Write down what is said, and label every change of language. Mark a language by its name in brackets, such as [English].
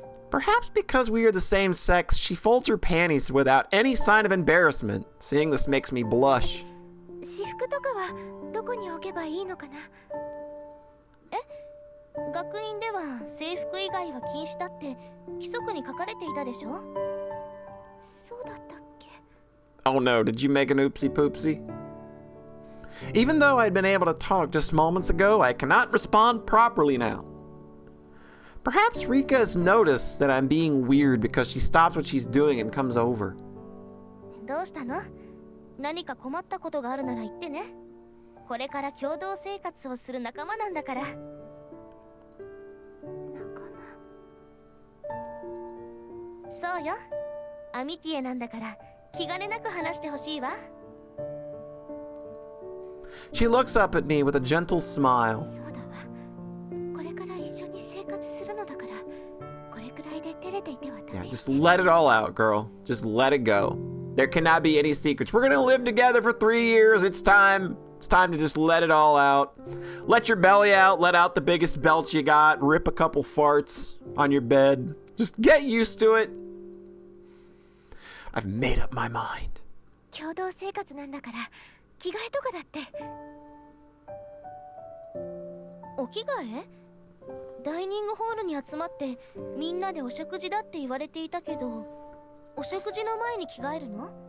[English] Perhaps because we are the same sex, she folds her panties without any sign of embarrassment. Seeing this makes me blush. [Japanese] 私服とかはどこに置けばいいのかな。え、学院では制服以外は禁止だって規則に書かれていたでしょ。そうだったっけ。 [English] Oh no, did you make an oopsie poopsie? Even though I'd been able to talk just moments ago, I cannot respond properly now. Perhaps Rika has noticed that I'm being weird because she stops what she's doing and comes over. [Japanese] どうしたの？何か困ったことがあるなら言ってね。これから共同生活をする仲間なんだから。仲間。そうよ。アミティエなんだから気兼ねなく話してほしいわ。 [English] She looks up at me with a gentle smile. [Japanese] そうだわ。これから一緒に生活するのだから、これくらいで照れていてはダ [English] Yeah, [Japanese] メ。 [English] just let it all out, girl. Just let it go. There cannot be any secrets. We're gonna live together for 3 years. It's time. It's time to just let it all out. Let your belly out. Let out the biggest belch you got. Rip a couple farts on your bed. Just get used to it. I've made up my mind. [Japanese] 共同生活なんだから着替えとかだって。お着替え？ダイニングホールに集まってみんなでお食事だって言われていたけど、お食事の前に着替えるの？